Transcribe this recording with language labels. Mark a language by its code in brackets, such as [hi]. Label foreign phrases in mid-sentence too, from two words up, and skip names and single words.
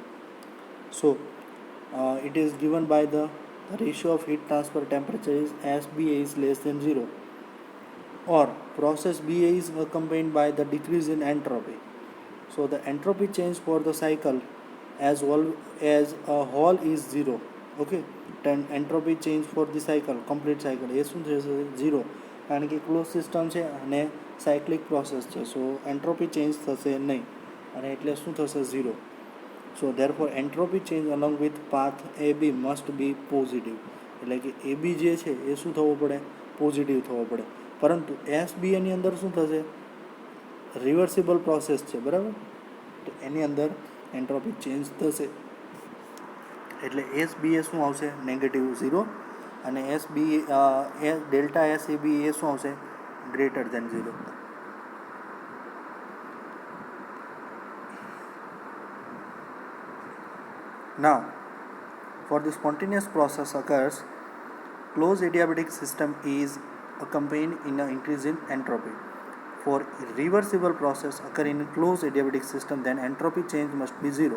[en] So it is given by the ratio of heat transfer temperature is SBA is less than 0, or process BA is accompanied by the decrease in entropy. So the entropy change for the cycle as well as a whole is 0. Okay, then entropy change for the cycle, complete cycle, [gu] એ શું થશે, 0, કારણ કે [en] close system [gu] છે અને [en] cyclic process [gu] છે. [en] so entropy change [gu] થશે નહીં અને એટલે શું થશે, 0. [en] So therefore entropy change along with path AB must be positive. [gu] એટલે કે AB જે છે એ શું થવો પડે, પોઝિટિવ થવો પડે. પરંતુ SBA ની અંદર શું થશે, [en] reversible process [gu] છે, બરાબર, તો એની અંદર [en] entropy change [gu] થશે, એટલે SBA શું આવશે, નેગેટિવ 0, અને ડેલ્ટા SAB એ શું આવશે, [en] greater than [gu] 0. [en] Now, for the spontaneous process occurs, closed adiabatic system is accompanied in an increase in entropy. For reversible process occur in closed adiabatic system, then entropy change must be 0.